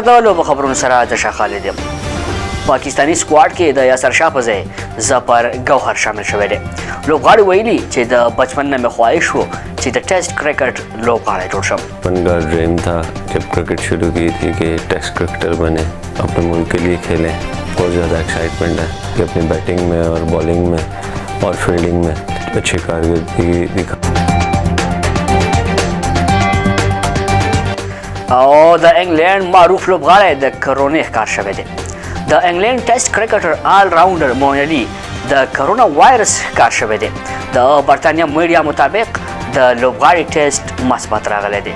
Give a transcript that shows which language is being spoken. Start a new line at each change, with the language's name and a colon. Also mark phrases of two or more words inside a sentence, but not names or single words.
Pashto: د لوبو خبرونو سره د شاه خالد یم. پاکستاني سکواډ کې د یاسر شاه په ځای ظفر ګوهر شامل شوی دی. لوبغاړي ویلي چې د بچپن نه مې خواهش و چې د
English: Test cricket
Pashto: لوبغاړی جوړ شم.
Urdu: بچپن کا ڈریم تھا جب کرکٹ شروع کی تھی کہ
English: Test cricketer
Urdu: بنے، اپنے ملک کے لیے کھیلیں. بہت زیادہ ایکسائٹمنٹ ہے کہ اپنی بیٹنگ میں اور بالنگ میں اور فیلڈنگ میں اچھی کارکردگی دکھا.
Pashto: او د انګلینډ معروف لوبغاړی د کرونا ښکار شوی دی. د انګلینډ
English: Test cricketer all rounder
Pashto: موین علي د کرونا وایرس ښکار شوی دی. د برطانیه میډیا مطابق د لوبغاړي ټیسټ مثبت راغلی دی.